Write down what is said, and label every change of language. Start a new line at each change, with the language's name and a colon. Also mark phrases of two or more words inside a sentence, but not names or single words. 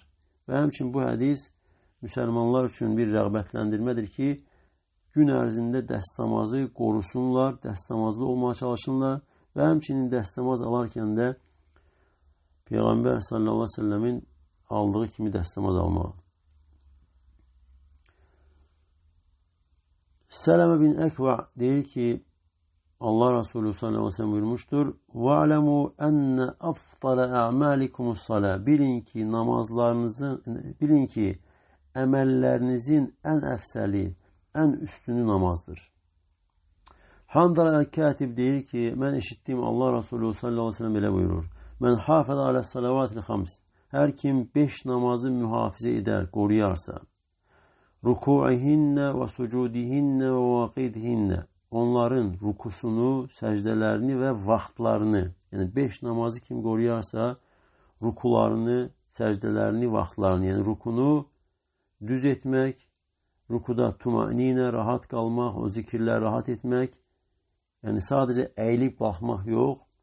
Azerbaijani: Və həmçinin bu hədis müsəlmanlar üçün bir rəğbətləndirmədir ki, gün ərzində dəstəmazı qorusunlar, dəstəmazlı olmağa çalışsınlar və həmçinin dəstəmaz alarkən də Peyğəmbər
Arabic: صلى الله عليه وسلم
Azerbaijani: aldığı kimi dəstəmaz almağa. Sələmə bin Əkva deyir ki, Allah Resulü
Arabic: صلى الله عليه وسلم
Azerbaijani: buyurmuştur.
Arabic: وَعْلَمُوا أَنَّ أَفْضَلَ أَعْمَالِكُمُ الصَّلَاةِ
Azerbaijani: Bilin ki, əməllərinizin ən əfsəli, ən üstünü namazdır. Handal el-Katib deyir ki, mən eşitdiyim Allah Resulü
Arabic: صلى الله عليه وسلم
Azerbaijani: belə buyurur.
Arabic: من حافظ على الصلوات الخمس.
Azerbaijani: Hər kim 5 namazı mühafizə edər, qoruyarsa,
Arabic: ركوعهن و سجودهن و مواقيتهن,
Azerbaijani: onların rukusunu, səcdələrini və vaxtlarını, yəni 5 namazı kim qoruyarsa, rukularını, səcdələrini, vaxtlarını, yəni rukunu düz etmək, rukuda tumaninə, rahat qalmaq, o zikirlər rahat etmək, yəni sadəcə əyilib baxmaq yox,